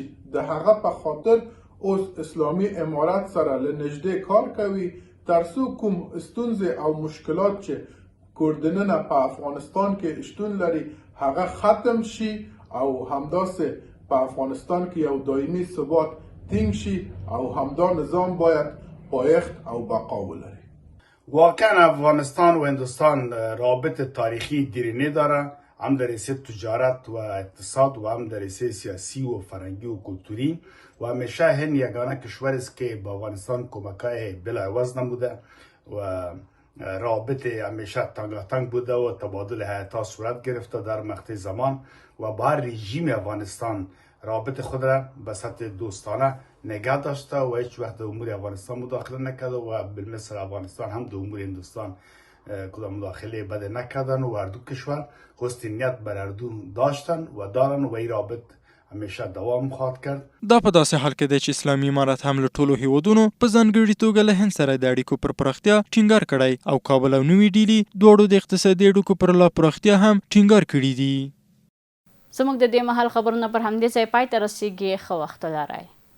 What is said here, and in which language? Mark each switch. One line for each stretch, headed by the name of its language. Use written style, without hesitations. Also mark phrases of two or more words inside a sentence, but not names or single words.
Pashto: د هغه په خاطر اوس اسلامي امارت سره له نږدې کار کوي ترڅو کوم ستونزې او مشکلات چې کوردننه په افغانستان کې شتون لري هغه ختم شي او همداسې په افغانستان کې یو دایمي ثبات ټینګ شي او همدا نظام باید پایښت او بقا ولري.
Persian: واقعا افغانستان و هندوستان رابط تاریخی دیرینه داره، هم در حیث تجارت و اقتصاد و هم در حیث سیاسی و فرهنگی و کلتوری و همیشه هند یگانه کشور است که به افغانستان کمکای بلاعوض نموده و رابط همیشه تنگاتنگ بوده و تبادل هیئت‌ها صورت گرفته در مقطع زمان و با هر رژیم افغانستان رابط خود را به سطح دوستانه نگه داشته و هیچ وقت در امور افغانستان مداخله نکرده و بالمثل افغانستان هم در امور هندوستان کدام مداخله بده نکردن و هر دو کشور حسن نیت بر هر دو داشتن و دارن و این رابط همیشه دوام خواهد کرد.
Pashto: دا په داسې حال کې دی چې اسلامي امارت هم له ټولو هیوادونو په ځانګړې توګه له هند سره د اړیکو پر پراختیا ټینګار کړی او کابل او نوي ډیلي دواړو د اقتصادي اړیکو پر لا پراختیا هم ټینګار کړي دي. زموږ د دې مهال خبرونه پر همدې ځای پای ته رسیږي. ښه وخت ولرئ.